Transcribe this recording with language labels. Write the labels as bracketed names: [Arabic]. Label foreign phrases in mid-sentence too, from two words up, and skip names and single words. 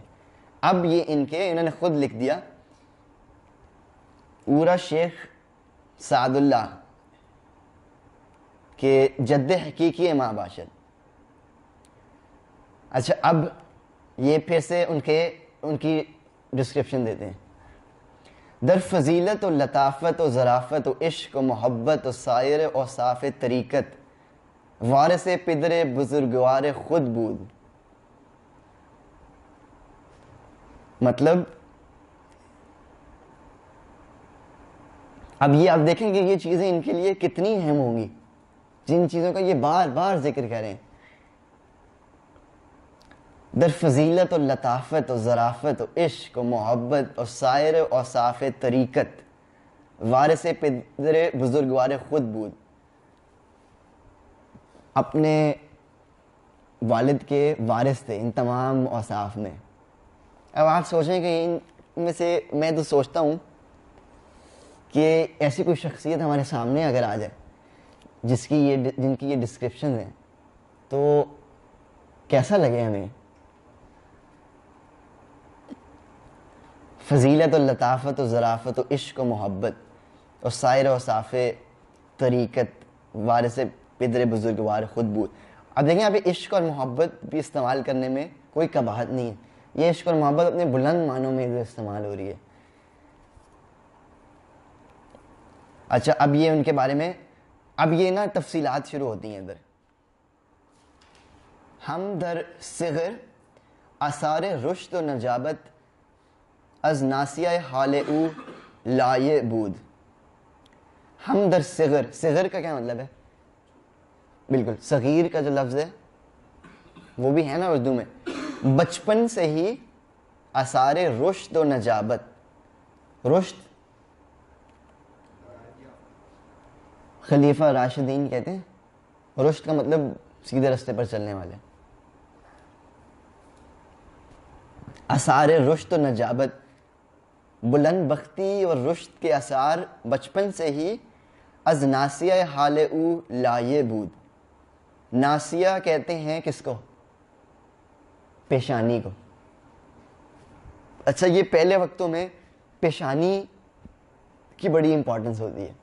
[Urdu] اب یہ انہوں نے خود لکھ دیا پورا شیخ سعد اللہ کہ [Persian] جد حقیقی ماں باشد. [Urdu] اچھا, اب یہ پھر سے ان کی ڈسکرپشن دیتے ہیں. [Persian] در فضیلت و لطافت و ظرافت و عشق و محبت و سائر اوصاف طریقت, وارث پدر بزرگوار خود بود. [Urdu] مطلب اب یہ آپ دیکھیں کہ یہ چیزیں ان کے لیے کتنی اہم ہوں گی, جن چیزوں کا یہ بار بار ذکر کریں. [Persian] در فضیلت و لطافت و ظرافت و عشق و محبت و سائر اوصاف طریقت, وارث پدر بزرگوار خود بود. [Urdu] اپنے والد کے وارث تھے ان تمام اوصاف میں. اب آپ سوچیں کہ ان میں سے میں تو سوچتا ہوں کہ ایسی کوئی شخصیت ہمارے سامنے اگر آ جائے جن کی یہ ڈسکرپشن ہیں تو کیسا لگے ہمیں. [Persian] فضیلت و لطافت و ظرافت و عشق و محبت اور سائر اوصاف طریقت, وارث پدر بزرگوار خود بود. [Urdu] اب دیکھیں یہاں پہ عشق اور محبت بھی استعمال کرنے میں کوئی قباحت نہیں ہے. یہ عشق اور محبت اپنے بلند معنوں میں جو استعمال ہو رہی ہے. اچھا, اب یہ ان کے بارے میں اب یہ نا تفصیلات شروع ہوتی ہیں ادھر. [Persian] ہم در صغر آثار رشد و نجابت از ناسیہ حال او لائے بود. ہم در صغر, [Urdu] صغر کا کیا مطلب ہے؟ بالکل صغیر کا جو لفظ ہے وہ بھی ہے نا اردو میں. بچپن سے ہی [Persian] آثار رشد و نجابت. [Urdu] رشد خلیفہ راشدین کہتے ہیں, رشد کا مطلب سیدھے راستے پر چلنے والے. [Persian] آثار رشد و نجابت [Urdu] بلند بختی اور رشد کے اثار بچپن سے ہی [Persian] از ناسیہ حال او لائے بود. [Urdu] ناسیہ کہتے ہیں کس کو؟ پیشانی کو. اچھا یہ پہلے وقتوں میں پیشانی کی بڑی امپورٹنس ہوتی ہے.